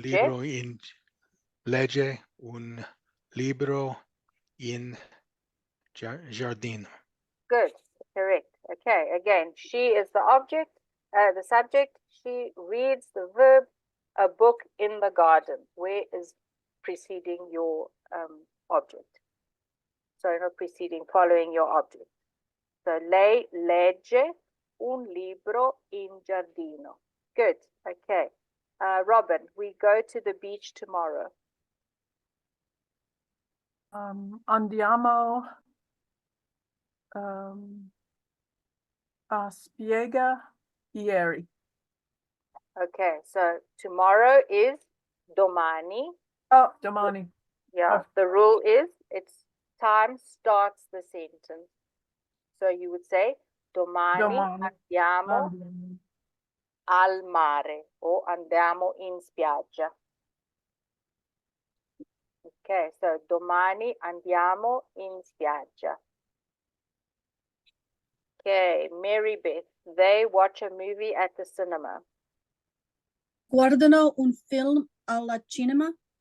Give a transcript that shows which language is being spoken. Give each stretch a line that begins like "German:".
Italian: libro in, legge un libro in giardino.
English: Good. Correct. Okay. Again, she is the object, the subject. She reads the verb, a book in the garden. Where is preceding your object? Sorry, not preceding, following your object.
Italian: So lei legge un libro in giardino.
English: Good. Okay. Robin, we go to the beach tomorrow.
Italian: Andiamo a Spiega ieri.
English: Okay, so tomorrow is domani.
Italian: Oh, domani.
English: Yeah, Oh. the rule is it's time starts the sentence. So you would say domani
Italian: Domani. andiamo Andiamo. al mare o andiamo in spiaggia. Okay, so domani andiamo in spiaggia.
English: Okay, Mary Beth, they watch a movie at the cinema.
Italian: Guardano un film alla cinema.